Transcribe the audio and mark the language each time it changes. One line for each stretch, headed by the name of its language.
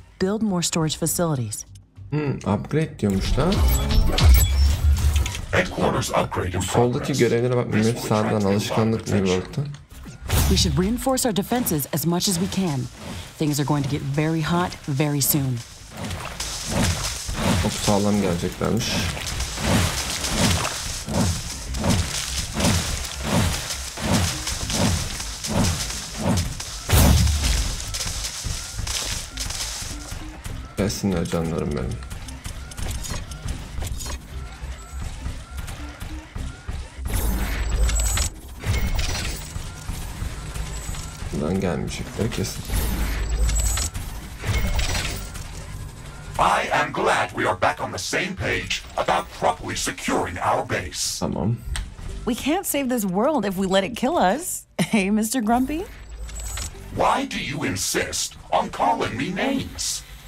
English: Build more storage facilities.
Turkish: Upgrade diyormuş da.
English: Headquarters upgrade in
Turkish: Soldaki
English: progress.
Turkish: görevlere bak. Hep sağdan alışkanlık mı baktı?
English: We should reinforce our defenses as much as we can. Things are going to get very hot very soon.
Turkish: Çok sağlam geleceklermiş. Gelsinler canlarım benim. Buradan gelmeyecekler kesin.
English: I am glad we are back on the same page about properly securing our base.
Turkish: Tamam.
English: We can't save this world if we let it kill us. Hey, Mr. Grumpy? Why do you insist on calling me names?